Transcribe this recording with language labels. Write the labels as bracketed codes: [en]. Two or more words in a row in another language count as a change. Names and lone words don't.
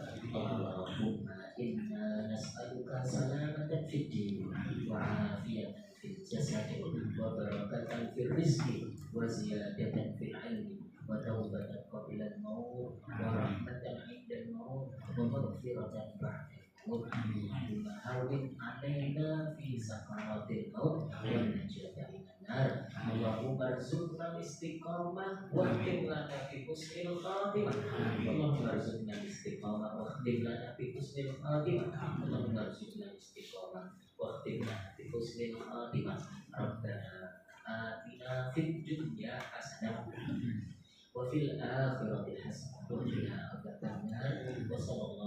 [ar] اللهم إنا نسألك سلامة في الدين وعافية في الجسد وبركة في الرزق وزيادة في العلم وتوبة قبل الموت ورحمة عند الموت ومغفرة هون علينا في سكرات الموت ونجاة من النار اللهم ارزقنا استقامة واختم لنا في حسن الخاتمة اللهم ارزقنا استقامة واختم لنا في حسن الخاتمة اللهم ارزقنا استقامة واختم لنا في حسن الخاتمة ربنا آتنا في الدنيا حسنة وفي الآخرة حسنة وقنا عذاب النار و